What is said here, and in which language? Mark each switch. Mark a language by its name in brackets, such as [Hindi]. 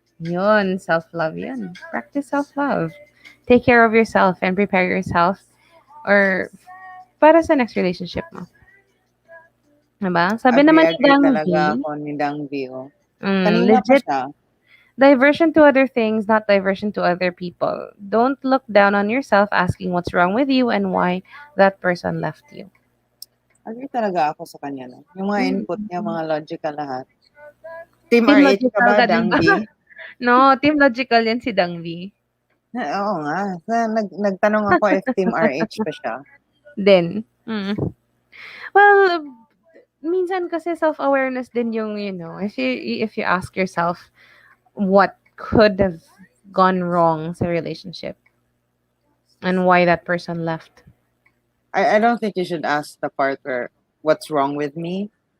[English] Yun, self-love yan. Practice self-love. Take care of yourself and prepare yourself or [Filipino] para sa next relationship mo. Diba? Sabi naman ni Dang talaga ako ni Dang V. Kanina [English] legit [Filipino] pa siya. [English] diversion to other things, not diversion to other people. Don't look down on yourself asking what's wrong with you and why that person left you. [Filipino] Agree talaga ako sa kanya. No? Yung mga input niya, mga logical lahat. Team RH ka ba, Dang V? No, Team Logical yan si Dang V. Oo nga. Nagtanong ako if Team RH pa siya. [English] Then, Well, minsan kasi self-awareness din yung, if you ask yourself what could have gone wrong sa relationship and why that person left. I don't think you should ask the part where what's wrong with me.